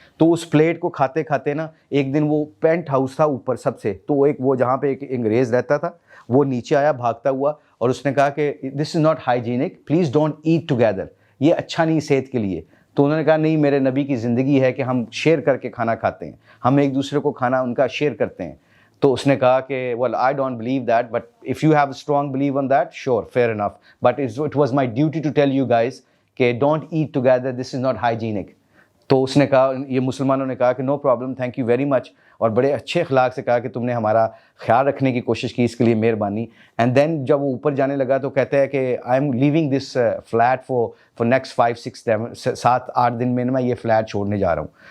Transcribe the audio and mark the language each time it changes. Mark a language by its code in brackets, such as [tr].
[ur] تو اس پلیٹ کو کھاتے کھاتے نا ایک دن وہ پینٹ ہاؤس تھا اوپر سب سے, تو وہ جہاں پہ ایک انگریز رہتا تھا, وہ نیچے آیا بھاگتا ہوا, اور اس نے کہا کہ [en] this is not hygienic, please don't eat together, [ur] یہ اچھا نہیں صحت کے لیے. تو انہوں نے کہا نہیں, میرے نبی کی زندگی ہے کہ ہم شیئر کر کے کھانا کھاتے ہیں, ہم ایک دوسرے کو کھانا ان کا شیئر کرتے ہیں. تو اس نے کہا کہ [en] well I don't believe that, but if you have a strong belief on that, sure, fair enough, but it was my duty to tell you guys کہ don't eat together, this is not hygienic. [ur] تو اس نے کہا, یہ مسلمانوں نے کہا کہ [en] no problem, thank you very much, [ur] اور بڑے اچھے اخلاق سے کہا کہ تم نے ہمارا خیال رکھنے کی کوشش کی, اس کے لیے مہربانی. [en] and then [ur] جب وہ اوپر جانے لگا تو کہتا ہے کہ [en] I am living this flat for next [ur] 7-8 دن میں یہ فلیٹ چھوڑنے جا رہا ہوں.